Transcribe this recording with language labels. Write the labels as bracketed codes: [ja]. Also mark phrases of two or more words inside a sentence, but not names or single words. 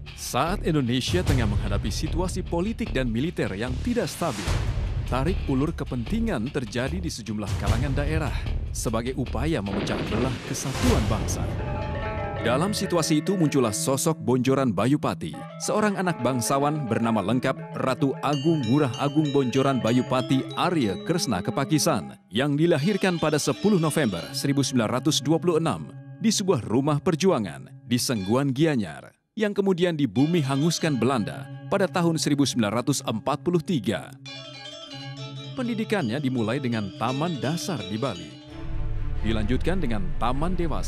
[id] Saat Indonesia tengah menghadapi situasi politik dan militer yang tidak stabil, tarik ulur kepentingan terjadi di sejumlah kalangan daerah sebagai upaya memecah belah kesatuan bangsa. Dalam situasi itu muncullah sosok Bonjoran Bayupati, seorang anak bangsawan bernama lengkap Ratu Agung Ngurah Agung Bonjoran Bayupati Arya Kresna Kepakisan yang dilahirkan pada 10 November 1926 di sebuah rumah perjuangan di Sengguan Gianyar yang kemudian dibumi hanguskan Belanda pada tahun 1943. Pendidikannya dimulai dengan taman dasar di Bali, dilanjutkan dengan taman dewasa.